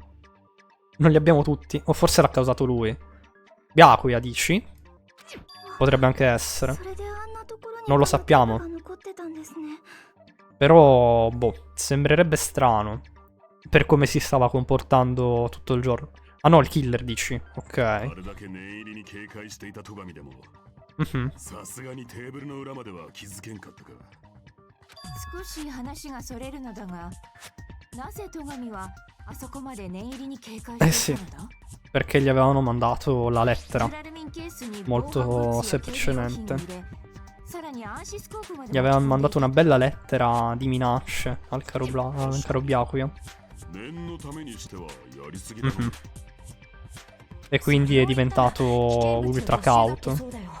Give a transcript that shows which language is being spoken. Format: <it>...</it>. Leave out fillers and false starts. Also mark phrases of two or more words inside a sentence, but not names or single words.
<it>Non li abbiamo tutti, o forse l'ha causato lui. Byakuya, dici? Potrebbe anche essere. Non lo sappiamo. Però, boh, sembrerebbe strano per come si stava comportando tutto il giorno. Ah no, il killer, dici? Ok. Mhm.</it> <ja>少し話がそれるのだが、なぜ戸上はあそこまで念入りに警戒していたのだ?</ja> <it>Perché gli avevano mandato la lettera. Molto semplicemente. Gli avevano mandato una bella lettera di minacce al caro Byakuya. Mhm. E quindi è diventato ultra cauto.</it>